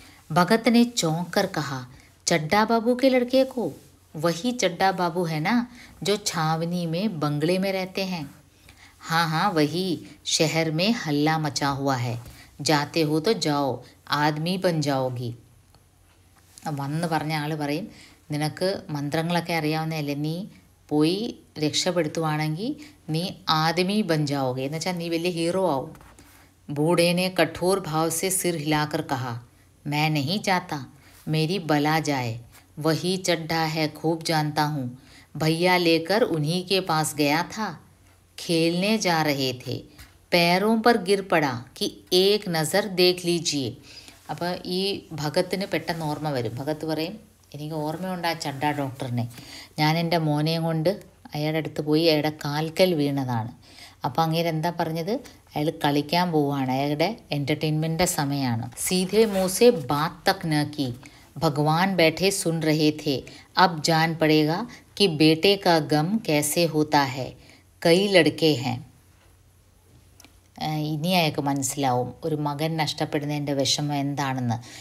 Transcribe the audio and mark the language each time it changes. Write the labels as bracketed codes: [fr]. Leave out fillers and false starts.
[hi] भगत ने चौंक कर कहा, चड्डा बाबू के लड़के को? वही चड्डा बाबू है ना जो छावनी में बंगले में रहते हैं. हाँ हाँ वही. शहर में हल्ला मचा हुआ है. जाते हो तो जाओ, आदमी बन जाओगी. [ml] വന്ന് പറഞ്ഞ ആൾ പറയും, നിനക്ക് മന്ത്രങ്ങളൊക്കെ അറിയാവുന്നതല്ലേ, നീ പോയി രക്ഷപ്പെടുത്തുവാണെങ്കിൽ നീ [hi] ആദമി ബൻ ജാओगे, [ml] എന്ന് വെച്ചാൽ നീ വലിയ ഹീറോ ആവും. [hi] बूढ़े ने कठोर भाव से सिर हिलाकर कहा, मैं नहीं जाता, मेरी बला जाए. वही चड्ढा है, खूब जानता हूँ. भैया लेकर उन्हीं के पास गया था. खेलने जा रहे थे. पैरों पर गिर पड़ा कि एक नज़र देख लीजिए. [ml] അപ്പോൾ ഈ ഭഗത്തിന് പെട്ടെന്ന് ഓർമ്മ വരും. ഭഗത്ത് പറയും, എനിക്ക് ഓർമ്മയുണ്ട് ആ ചഡ്ഡ ഡോക്ടറിനെ. ഞാൻ എൻ്റെ മോനെയും കൊണ്ട് അയാളുടെ അടുത്ത് പോയി അയാളുടെ കാൽക്കൽ വീണതാണ്. അപ്പോൾ അങ്ങേര് എന്താ പറഞ്ഞത്? അയാൾ കളിക്കാൻ പോവുകയാണ്, അയാളുടെ എൻ്റർടൈൻമെൻറ്റിൻ്റെ സമയമാണ്. [hi] സീധേ മുँह से बात तक न की. भगवान बैठे सुन रहे थे. अब जान पड़ेगा कि बेटे का गम कैसे होता है. कई लड़के हैं. [ml] ഇനി അയാൾക്ക് മനസ്സിലാവും ഒരു മകൻ നഷ്ടപ്പെടുന്നതിൻ്റെ വിഷമം എന്താണെന്ന്.